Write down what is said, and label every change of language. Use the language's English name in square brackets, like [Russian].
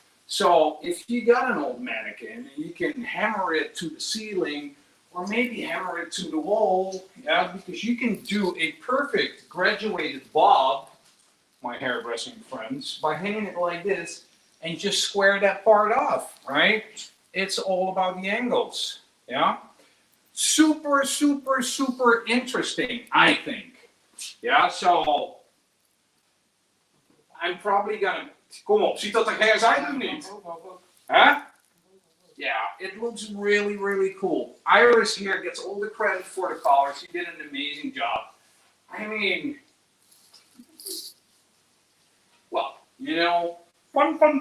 [English] So if you got an old mannequin and you can hammer it to the ceiling or maybe hammer it to the wall, yeah, because you can do a perfect graduated bob, my hairdressing friends, by hanging it like this and just square that part off, right? It's all about the angles, yeah? Super, super, super interesting, I think. Yeah, so I'm probably gonna... [Dutch] Kom op, ziet dat er geen uit of niet? Huh? [English] Yeah, it looks really, really cool. Iris here gets all the credit for the collar. She did an amazing job. I mean, well, you know, fun.